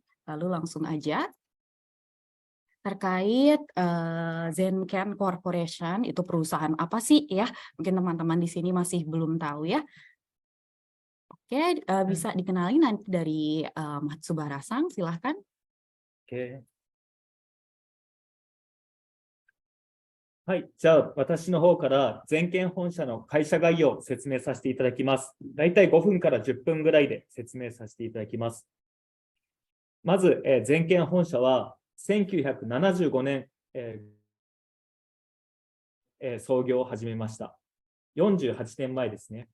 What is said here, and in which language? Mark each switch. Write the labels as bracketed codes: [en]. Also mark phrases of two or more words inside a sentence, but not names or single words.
[id] Lalu langsung aja terkait Zenken Corporation, itu perusahaan apa sih ya? Mungkin teman-teman di sini masih belum tahu ya. Oke, bisa dikenali nanti dari Matsubara-san, silahkan. [ja] OK。はい、じゃあ私の方から全県本社の会社概要を説明させていただきます。だいたい5分から10分ぐらいで説明させていただきます。まず、全県本社は1975年、創業を始めました。48年前ですね。